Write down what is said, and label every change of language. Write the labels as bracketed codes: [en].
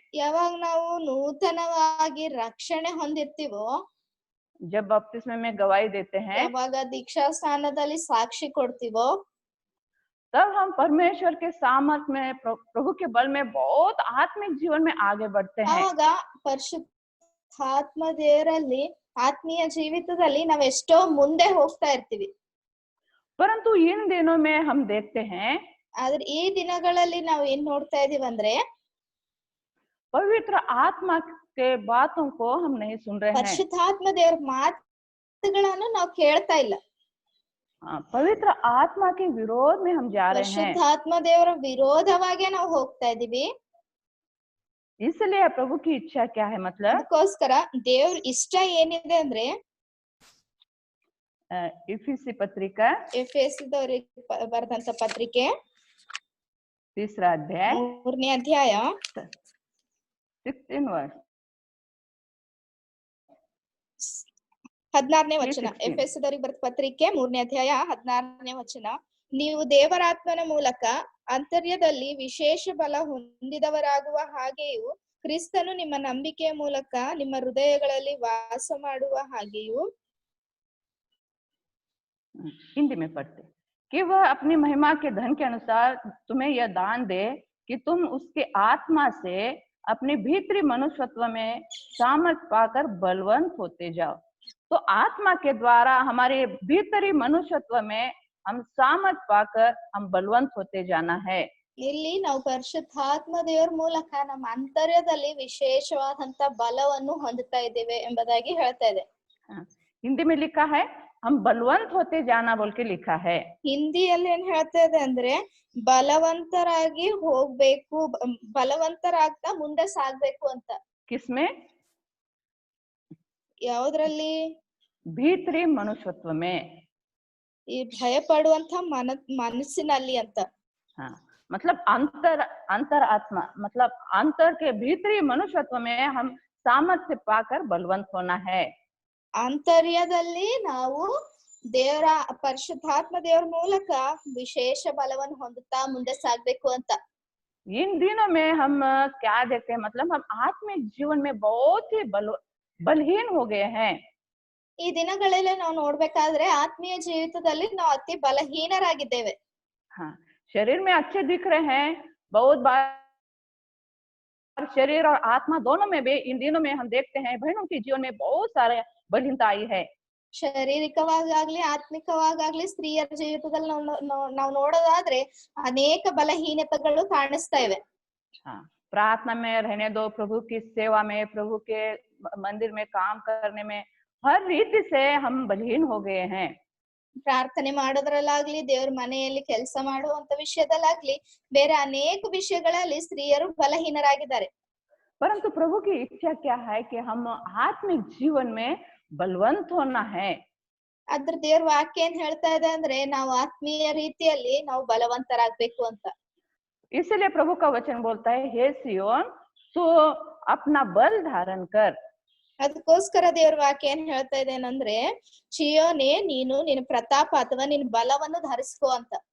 [kn] ಯಾವಾಗ ನಾವು ನೂತನವಾಗಿ ರಕ್ಷಣೆ ಹೊಂದಿರ್ತೀವೋ, [hi] जब बपतिस्मे में गवाही देते हैं, [kn] ಯಾವಾಗ ದೀಕ್ಷಾ ಸ್ಥಾನದಲ್ಲಿ ಸಾಕ್ಷಿ ಕೊಡ್ತೀವೋ, [hi] तब हम परमेश्वर के सामर्थ्य में, प्रभु के बल में बहुत आत्मिक जीवन में आगे बढ़ते हैं। [kn] ಆವಾಗ ಪರಿಶುದ್ಧಾತ್ಮ ದೇವರಲ್ಲಿ ಆತ್ಮೀಯ ಜೀವಿತದಲ್ಲಿ ನಾವ್ ಎಷ್ಟೋ ಮುಂದೆ ಹೋಗ್ತಾ ಇರ್ತೀವಿ। [hi] परंतु इन दिनों में हम देखते हैं, [kn] ಆದ್ರೆ ಈ ದಿನಗಳಲ್ಲಿ ನಾವು ಏನ್ ನೋಡ್ತಾ ಇದೀವಿ ಅಂದ್ರೆ [hi] पवित्र आत्मा के बातों को हम नहीं सुन रहे हैं। [kn] ಪರಿಶುದ್ಧಾತ್ಮ ದೇವರ ಮಾತುಗಳನ್ನು ನಾವು ಕೇಳ್ತಾ ಇಲ್ಲ। [hi] पवित्र आत्मा के विरोध में हम जा रहे हैं। [kn] ಪರಿಶುದ್ಧಾತ್ಮ ದೇವರ ವಿರೋಧವಾಗಿ ನಾವು ಹೋಗ್ತಾ ಇದೀವಿ। [hi] इसलिए प्रभु की इच्छा क्या है, मतलब [kn] ಅದಕ್ಕೋಸ್ಕರ ದೇವ್ರ ಇಷ್ಟ ಏನಿದೆ ಅಂದ್ರೆ [hi] इफिसी पत्रिका [kn] ಎಫೆಸದವರಿಗೆ ಬರೆದಂತ ಪತ್ರಿಕೆ [hi] 3रा अध्याय [kn] 3ನೇ ಅಧ್ಯಾಯ [hi] 16 वर्ष [kn] 16ನೇ ವಚನ। ಎಫೆಸದವರಿಗೆ ಬರೆದ ಪತ್ರಿಕೆ 3ನೇ ಅಧ್ಯಾಯ 16ನೇ ವಚನ, ನೀವು ದೇವರಾತ್ಮನ ಮೂಲಕ ಅಂತರ್ಯದಲ್ಲಿ ವಿಶೇಷ ಬಲ ಹೊಂದಿದವರಾಗುವ ಹಾಗೆಯೂ ಕ್ರಿಸ್ತನು ನಿಮ್ಮ ನಂಬಿಕೆಯ ಮೂಲಕ ನಿಮ್ಮ ಹೃದಯಗಳಲ್ಲಿ ವಾಸ ಮಾಡುವ ಹಾಗೆಯೂ [hi] हिंदी में पढ़ते कि वह अपनी महिमा के धन के अनुसार तुम्हें यह दान दे कि तुम उसके आत्मा से अपने भीतरी मनुष्यत्व में सामर्थ्य पाकर बलवंत होते जाओ। तो आत्मा के द्वारा हमारे भीतरी मनुष्यत्व में हम सामर्थ्य पाकर हम बलवंत होते जाना है। [kn] ಇಲ್ಲಿ ನಾವು ಪರಿಶುದ್ಧಾತ್ಮ ದೇವರ ಮೂಲಕ ನಮ್ಮ ಅಂತರ್ಯದಲ್ಲಿ ವಿಶೇಷವಾದಂತ ಬಲವನ್ನು ಹೊಂದುತ್ತಾ ಇದ್ದೇವೆ ಎಂಬುದಾಗಿ ಹೇಳ್ತಾ ಇದೆ। [hi] हिंदी में लिखा है हम बलवंत होते जाना बोल के लिखा है। [kn] ಹಿಂದಿಯಲ್ಲಿ ಏನ್ ಹೇಳ್ತಾ ಇದೆ ಅಂದ್ರೆ ಬಲವಂತರಾಗಿ ಹೋಗ್ಬೇಕು, ಬಲವಂತರಾಗ್ತಾ ಮುಂದೆ ಸಾಗ್ಬೇಕು ಅಂತ। [hi] किसमें? [kn] ಯಾವ್ದ್ರಲ್ಲಿ? [hi] भीतरी मनुष्यत्व में, [kn] ಈ ಭಯ ಪಡುವಂತ ಮನಸ್ಸಿನಲ್ಲಿ ಅಂತ। [hi] हाँ, मतलब अंतर आत्मा, मतलब अंतर के भीतरी मनुष्यत्व में हम सामर्थ्य पाकर बलवंत होना है। [kn] ಆಂತರ್ಯದಲ್ಲಿ ನಾವು ದೇವರ ಪರಿಶುದ್ಧಾತ್ಮ ದೇವರ ಮೂಲಕ ವಿಶೇಷ ಬಲವನ್ನು ಹೊಂದುತ್ತಾ ಮುಂದೆ ಸಾಗ್ಬೇಕು ಅಂತ. [hi] इन दिनों में हम क्या देखते हैं, मतलब हम आत्मिक जीवन में बहुत ही बलहीन हो गए हैं। [kn] ಈ ದಿನಗಳಲ್ಲಿ ನಾವು ನೋಡ್ಬೇಕಾದ್ರೆ ಆತ್ಮೀಯ ಜೀವಿತದಲ್ಲಿ ನಾವು ಅತಿ ಬಲಹೀನರಾಗಿದ್ದೇವೆ. [hi] हाँ, शरीर में अच्छे दिख रहे हैं, बहुत बार शरीर और आत्मा दोनों में भी इन दिनों में हम देखते हैं बहनों के जीवन में बहुत सारे बलहीनता आई है। [kn] ಶಾರೀರಿಕವಾಗ್ಲಿ ಆತ್ಮಿಕವಾಗ್ಲಿ ಸ್ತ್ರೀಯರ ಜೀವಿತದಲ್ಲಿ ನಾವು ನೋಡೋದಾದ್ರೆ ಅನೇಕ ಬಲಹೀನತೆಗಳು ಕಾಣಿಸ್ತಾ ಇವೆ. [hi] हाँ, प्रार्थना में रहने दो, प्रभु की सेवा में, प्रभु के मंदिर में काम करने में, हर रीति से हम बलहीन हो गए हैं। [kn] ಪ್ರಾರ್ಥನೆ ಮಾಡೋದ್ರಲ್ಲಾಗ್ಲಿ ದೇವ್ರ ಮನೆಯಲ್ಲಿ ಕೆಲಸ ಮಾಡುವಂತ ವಿಷಯದಲ್ಲಾಗ್ಲಿ ಬೇರೆ ಅನೇಕ ವಿಷಯಗಳಲ್ಲಿ ಸ್ತ್ರೀಯರು ಬಲಹೀನರಾಗಿದ್ದಾರೆ. [hi] परंतु प्रभु की इच्छा क्या है कि हम आत्मिक जीवन में बलवंत होना है। [kn] ಅದ್ರ ದೇವ್ರ ವಾಕ್ಯ ಏನ್ ಹೇಳ್ತಾ ಇದೆ ಅಂದ್ರೆ ನಾವು ಆತ್ಮೀಯ ರೀತಿಯಲ್ಲಿ ನಾವು ಬಲವಂತರಾಗ್ಬೇಕು ಅಂತ. [hi] इसलिए प्रभु का वचन बोलता है, हे सियोन तू अपना बल धारण कर। [kn] ಅದಕ್ಕೋಸ್ಕರ ದೇವ್ರ ವಾಕ್ಯ ಏನ್ ಹೇಳ್ತಾ ಇದೆ ಅಂದ್ರೆ, ಚಿಯೋನೆ ನೀನು ನಿನ್ನ ಪ್ರತಾಪ ಅಥವಾ ನಿನ್ನ ಬಲವನ್ನು ಧರಿಸ್ಕೋ ಅಂತ.